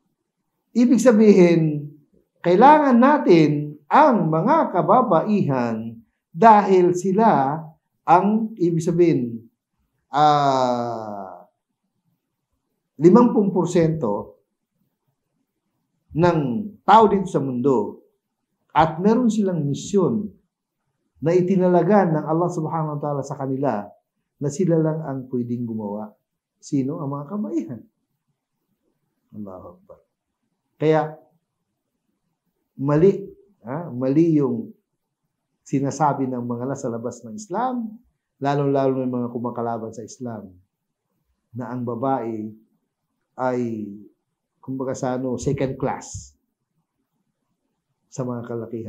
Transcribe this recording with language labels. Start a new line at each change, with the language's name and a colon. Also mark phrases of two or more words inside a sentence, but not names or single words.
Filipino: Ibig sabihin, kailangan natin ang mga kababaihan Dahil sila ang, ibig sabihin, 50% ng tao dito sa mundo at meron silang misyon na itinalagan ng Allah
Arabic: سبحانه وتعالى
Filipino: sa kanila na sila lang ang pwedeng gumawa. Sino? Ang mga kabaihan.
Arabic: الله أكبر.
Filipino: Kaya, mali yung sinasabi ng mga nasa labas ng Islam, lalo-lalo ng mga kumakalaban sa Islam, na ang babae ay, kumbaga
English: second class
Filipino: sa mga kalakihan.